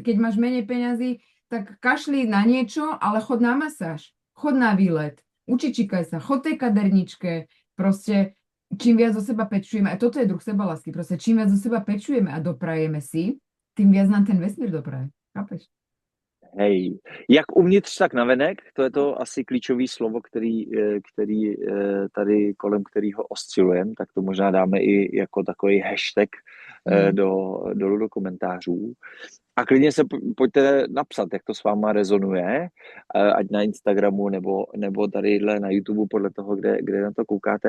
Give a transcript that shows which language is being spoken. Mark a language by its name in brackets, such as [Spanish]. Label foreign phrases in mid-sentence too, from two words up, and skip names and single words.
[Slovak] Keď máš menej peňazí, tak kašli na niečo, ale chod na masáž, chod na výlet, učičikaj sa, chod tej kaderničke, proste čím viac o seba pečujeme, a toto je druh sebalásky, proste čím viac o seba pečujeme a doprajeme si, tým viac nám ten vesmír dopraje. Chápeš? Hej, [Czech] jak uvnitř, tak navenek, to je to asi klíčový slovo, který tady kolem kterého oscilujeme, tak to možná dáme i jako takový hashtag dolů do komentářů. A klidně se pojďte napsat, jak to s váma rezonuje, ať na Instagramu nebo tadyhle na YouTube, podle toho, kde na to koukáte.